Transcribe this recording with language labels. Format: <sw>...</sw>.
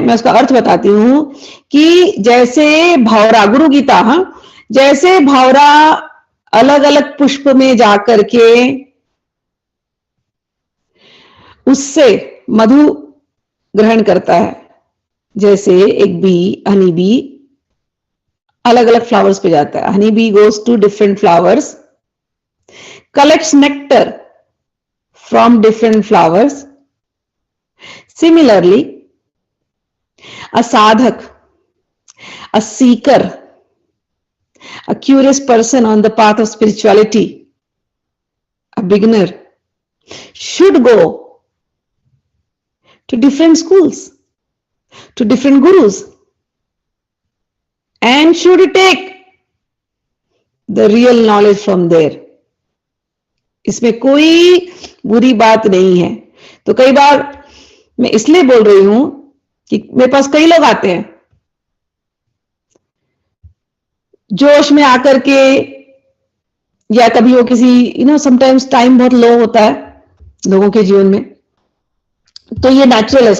<hi>मैं उसका अर्थ बताती हूं कि जैसे भौरा, गुरु गीता, हाँ, जैसे भौरा अलग अलग पुष्प में जाकर के उससे मधु ग्रहण करता है, जैसे एक बी, हनी बी, अलग अलग फ्लावर्स पे जाता है।</hi> <en>Honey bee goes to different flowers, collects nectar from different flowers. Similarly, a sadhak, a seeker, a curious person on the path of spirituality, a beginner, should go to different schools, to different gurus, and should take the real knowledge from there.</en> <hi>इसमें कोई बुरी बात नहीं है। तो कई बार मैं इसलिए बोल रही हूं कि मेरे पास कई लोग आते हैं जोश में आकर के, या कभी वो किसी समटाइम्स टाइम बहुत लो होता है लोगों के जीवन में, तो ये नेचुरल है।</hi>